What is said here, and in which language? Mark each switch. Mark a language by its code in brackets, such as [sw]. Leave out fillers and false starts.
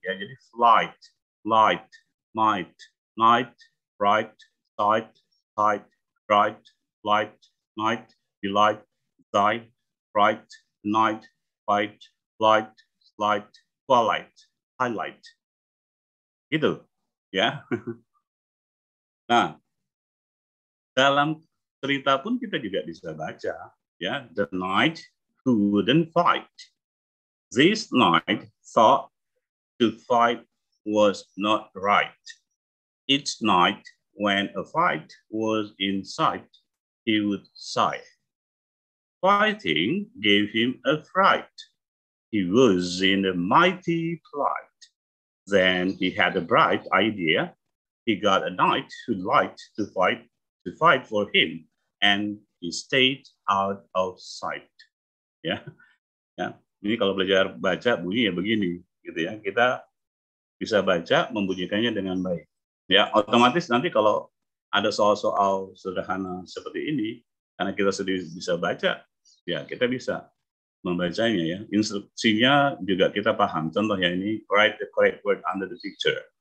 [id] Ya, jadi [en] flight, light, might, night, bright, sight, sight, bright, light, night, delight, die, bright, night, fight, light, light, twilight, highlight. [id] Gitu, ya. Nah, dalam cerita pun kita juga bisa baca, ya. [en] The knight who wouldn't fight. This knight thought to fight was not right. Each night, when a fight was in sight, he would sigh. Fighting gave him a fright. He was in a mighty plight. Then he had a bright idea. He got a knight who liked to fight for him, and he stayed out of sight. [id] Ya, ya. Ini kalau belajar baca bunyi ya begini, gitu ya. Kita bisa baca membunyikannya dengan baik. Ya, otomatis nanti kalau ada soal-soal sederhana seperti ini, karena kita sudah bisa baca, ya kita bisa membacanya ya. Instruksinya juga kita paham. Contohnya ini, [en] write the correct word under the picture.